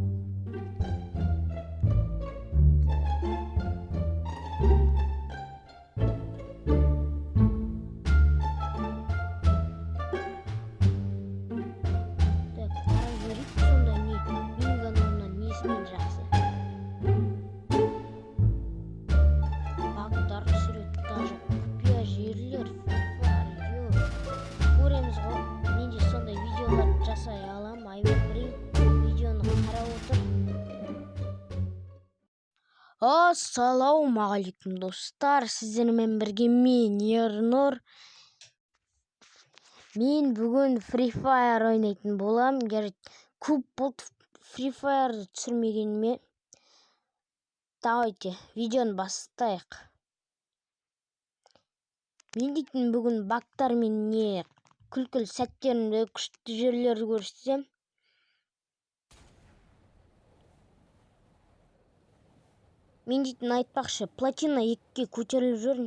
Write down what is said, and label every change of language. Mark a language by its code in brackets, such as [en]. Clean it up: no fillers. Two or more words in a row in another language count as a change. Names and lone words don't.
[ky] Так, карап жиберейик. Сонда эмне? Менин каналымдан несинен жакшы? Багдар, сүрөт, даже купуя жерлер бар. Көремиз го. Мен же сондай видеолар жасай алам. Айбек Брейн видеону карап отур. Ассаламу алейкум достар, сиздер менен бирге мен Ернур. Мен бүгүн Free Fire ойнайтын болам. Көп болду Free Fire'ды түшүрмөгөнүмө. Давайте видеону баштайык. Мен дейтин бүгүн бактар менен күлкүлүү сәттеримди, күчтүү жерлерди көрсөтөм. Мен дейтин айтпакчы, платина 2-ге көтөрүлүп жүрүм.